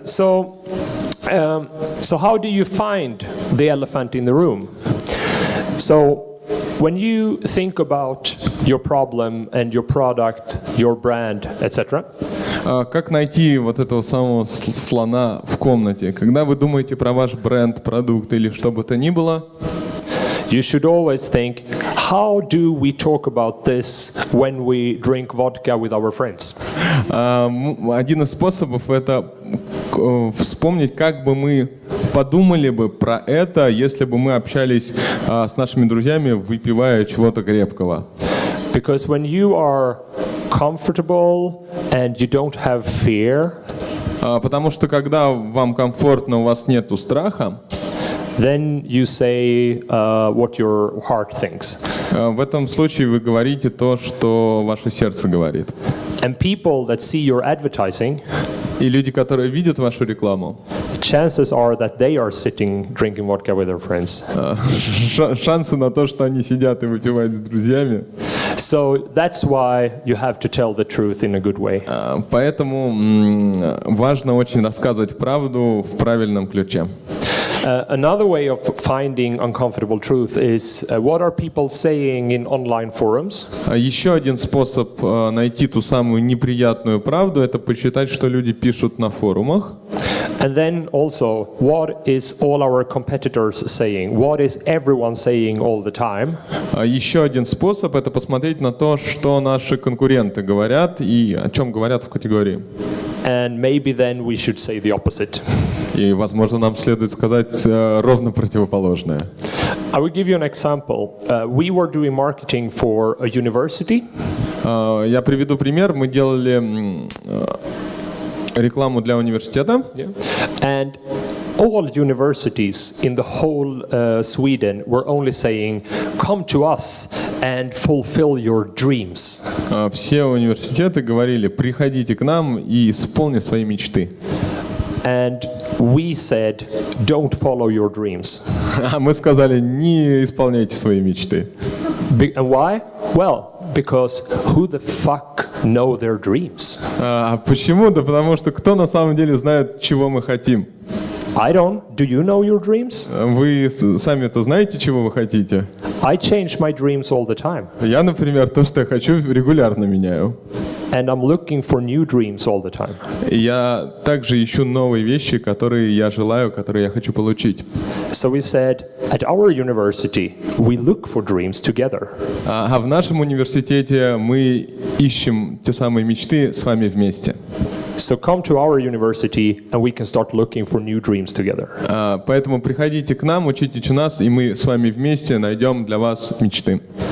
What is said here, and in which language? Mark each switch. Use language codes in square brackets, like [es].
[en] So how do you find the elephant in the room? So when you think about your problem and your product, your brand, etc. [ru] Как найти вот этого самого слона в комнате? Когда вы думаете про ваш бренд, продукт или что бы то ни было, [en] you should always think, how do we talk about this when we drink vodka with our friends? [ru] один из способов это вспомнить, как бы мы подумали бы про это, если бы мы общались с нашими друзьями, выпивая чего-то крепкого. [en] Because when you are comfortable and you don't have fear, [ru] потому что когда вам комфортно, у вас нету страха, [en] then you say what your heart thinks. [ru] В этом случае вы говорите то, что ваше сердце говорит. [en] And people that see your advertising, [ru] и люди, которые видят вашу рекламу, [en] chances are that they are sitting drinking vodka with their friends. [ru] Шансы на то, что они сидят и выпивают с друзьями. [en] So that's why you have to tell the truth in a good way. [ru] Поэтому важно очень рассказывать правду в правильном ключе. [en] Another way of finding uncomfortable truth is what are people saying in online forums? [ru] Еще один способ найти ту самую неприятную правду — это почитать, что люди пишут на форумах. [en] And then also, what is all our competitors saying? What is everyone saying all the time? [ru] Еще один способ — это посмотреть на то, что наши конкуренты говорят и о чем говорят в категории. [en] And maybe then we should say the opposite. [ru] И, возможно, нам следует сказать ровно противоположное. [en] I will give you an example. We were doing marketing for a university. [ru] Я приведу пример. Мы делали рекламу для университета. [en] And all universities in the whole Sweden were only saying, "Come to us and fulfill your dreams." [ru] Все университеты говорили: приходите к нам и исполни свои мечты. [en] And we said, "Don't follow your dreams." [ru] А мы сказали: не исполняйте свои мечты. [en] And why? Well, because who the fuck know their dreams? [ru] Почему? Да потому что кто на самом деле знает, чего мы хотим? [en] I don't. Do you know your dreams? [ru] Вы сами-то знаете, чего вы хотите? [en] I change my dreams all the time. [ru] Я, например, то, что я хочу, регулярно меняю. [en] And I'm looking for new dreams all the time. [ru] И я также ищу новые вещи, которые я желаю, которые я хочу получить. [en] So we said, at our university, we look for dreams together. [ru] А в нашем университете мы ищем те самые мечты с вами вместе. [en] So come to our university and we can start looking for new dreams together. [ru] Поэтому приходите к нам, учитесь у нас, и мы с вами вместе найдем для вас мечты.